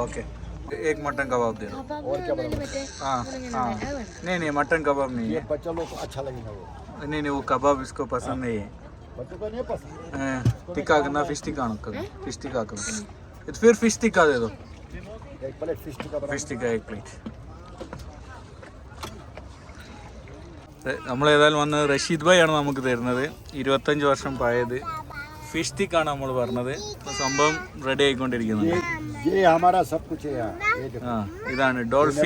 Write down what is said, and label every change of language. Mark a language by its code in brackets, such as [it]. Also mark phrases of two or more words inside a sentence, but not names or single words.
[hi] ओके, एक मटन कबाब दे दो. और क्या बनाना? हाँ हाँ, नहीं मटन कबाब नहीं ये है. बच्चा लोग को अच्छा लगेगा वो. नहीं वो कबाब इसको पसंद नहीं है. बच्चों को नहीं पसंद. टिक्का करना, फिश टिक्का करना. फिश टिक्का करना. तो फिर फिश टिक्का दे दो. एक प्लेट फिश टिक्का बना. [ml] ഫിഷ് ടിക്ക एक പ്ലേറ്റ്. നമ്മളേതായാലും വന്ന് റഷീദ് ഭായ് ആണ് നമുക്ക് തരുന്നത്. 25 വർഷം പഴയത് ഫിഷ് ടിക്കാണ് നമ്മൾ പറഞ്ഞത്. സംഭവം റെഡി ആയിക്കൊണ്ടിരിക്കുന്നത്. ഇതാണ് ഡോൾഫിൻ.